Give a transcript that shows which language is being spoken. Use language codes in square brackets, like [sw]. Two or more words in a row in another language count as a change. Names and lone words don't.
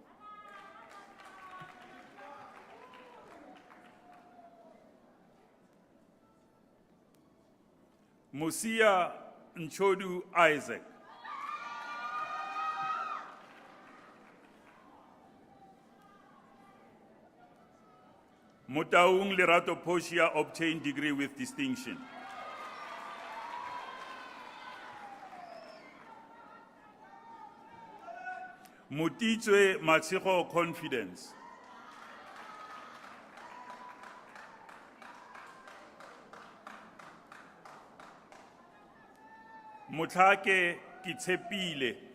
[en] Musia Nchodu Isaac. Mutaung Lerato Poshia obtained degree with distinction. Mutitwe Matsiko Confidence. Mutlake Kitepile.